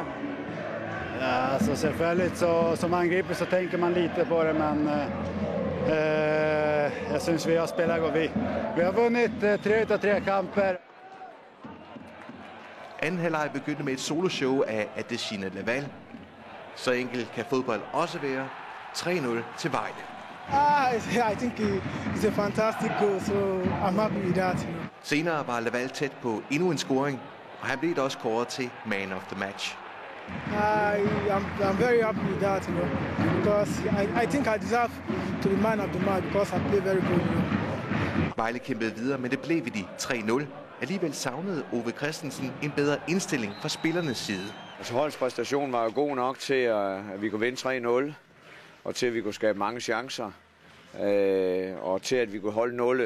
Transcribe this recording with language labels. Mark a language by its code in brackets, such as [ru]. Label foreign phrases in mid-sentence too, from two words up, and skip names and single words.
[da] Ja, altså selvfølgelig, så som angriber så tænker man lite på det, men jeg synes vi har spillet godt. Vi har vundet 3 ud af 3 kamper. Anden halvleg begyndte med et soloshow af Adesina Laval. Så enkelt kan fodbold også være. 3-0 til Vejle. [en] I think it's a fantastic goal, so I'm happy with that. [da] Senere var Laval tæt på endnu en scoring, og han blev også kåret til [en] man of the match. I'm very happy with that, because I think I deserve to be man of the match because I play very good. [da] Vejle kæmpede videre, men det blev ved de 3-0. Alligevel savnede Ove Christensen en bedre indstilling fra spillernes side. Altså, holdets præstation var jo god nok til, at vi kunne vinde 3-0, og til at vi kunne skabe mange chancer, og til at vi kunne holde 0.